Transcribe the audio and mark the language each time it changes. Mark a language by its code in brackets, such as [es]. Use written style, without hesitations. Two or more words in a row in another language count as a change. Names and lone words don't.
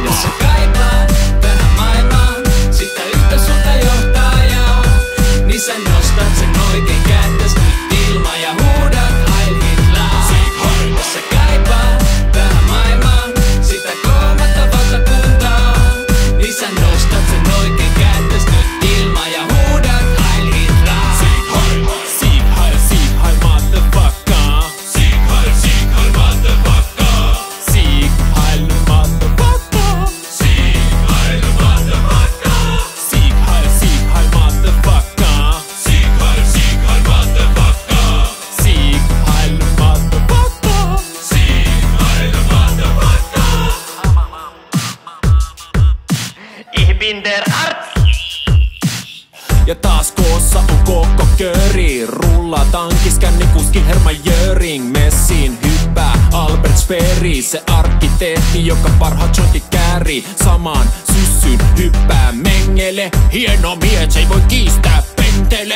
[fi] Jos sä kaipaat tähän maailmaan sitä yhtä sulta johtajaa, niin sä nostat sen oikein kättes nyt ilma ja huudat Heil Hitler. Jos sä kaipaat tähän maailmaan sitä kolmatta valtakuntaa, niin sä nostat sen oikein kättes nyt ilma ja huudat Heil Hitler. [de] Sieg Heil, Sieg Heil, motherfucker. Sieg Heil, Sieg Heil, motherfucker. Sieg Heil, motherfucker. Sieg Heil, motherfucker. Sieg Heil, Sieg Heil, motherfucker. Sieg Heil, Sieg Heil, motherfucker. Sieg Heil, motherfucker. Sieg Heil, motherfucker. Ich bin der Arzt. [fi] Ja taas koossa on koko köri. Rullaa tankis kännikuski Hermann Göring. Messiin hyppää Albert Speer, se arkkitehti, joka parhaat jointit käärii. Samaan syssyyn hyppää Mengele. Hieno mies, ei voi kiistää pentele.